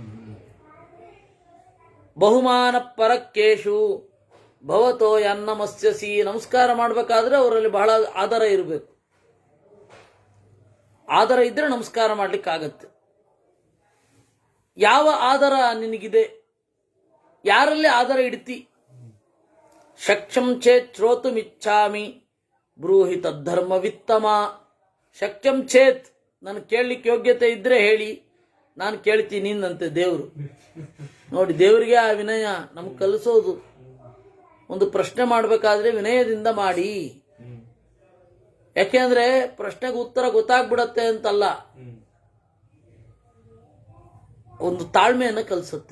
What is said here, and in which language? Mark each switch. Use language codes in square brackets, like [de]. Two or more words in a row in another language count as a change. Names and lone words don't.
[sa] ಬಹುಮಾನ ಪರಕ್ಕೇಶು ಭವತೋ ಯನ್ನಮಸ್ಯಸಿ. [kn] ನಮಸ್ಕಾರ ಮಾಡಬೇಕಾದ್ರೆ ಅವರಲ್ಲಿ ಬಹಳ ಆದರ ಇರಬೇಕು. ಆದರ ಇದ್ರೆ ನಮಸ್ಕಾರ ಮಾಡ್ಲಿಕ್ಕಾಗತ್ತೆ. ಯಾವ ಆದರ ನಿನಗಿದೆ, ಯಾರಲ್ಲಿ ಆದರ ಇಡ್ತಿ? [sa] ಶಕ್ಯಂ ಚೇತ್ ಶ್ರೋತುಮಿಚ್ಛಾಮಿ ಬ್ರೂಹಿ ತದ್ಧರ್ಮ ವಿತ್ತಮ. ಶಕ್ಯಂ ಚೇತ್, [kn] ನಾನು ಕೇಳಲಿಕ್ಕೆ ಯೋಗ್ಯತೆ ಇದ್ರೆ ಹೇಳಿ, ನಾನು ಕೇಳ್ತೀನಿ ಅಂತೆ ದೇವರು. ನೋಡಿ, ದೇವರಿಗೆ ಆ ವಿನಯ ನಮ್ಗೆ ಕಲಿಸೋದು. ಒಂದು ಪ್ರಶ್ನೆ ಮಾಡಬೇಕಾದ್ರೆ ವಿನಯದಿಂದ ಮಾಡಿ. ಯಾಕೆಂದ್ರೆ ಪ್ರಶ್ನೆಗೆ ಉತ್ತರ ಗೊತ್ತಾಗ್ಬಿಡತ್ತೆ ಅಂತಲ್ಲ, ಒಂದು ತಾಳ್ಮೆಯನ್ನು ಕಲಿಸುತ್ತೆ.